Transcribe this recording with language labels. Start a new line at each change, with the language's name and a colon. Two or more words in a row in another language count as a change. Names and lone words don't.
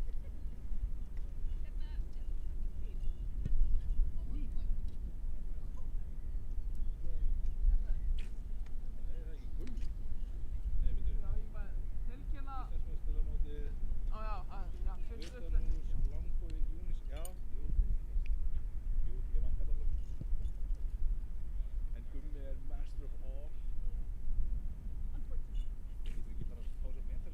Icelandic: Nei, það er ekki Gummi. Nei, veitu. Já, ég bara tilkynna. Íslandsmeistaramótið, Já, fyrst upp. Utanús, Langbogi, Unisex. Já, jú, ég vann þetta flokk. En Gummi er
English: master of all.
Icelandic: Getur ekki bara að fá sér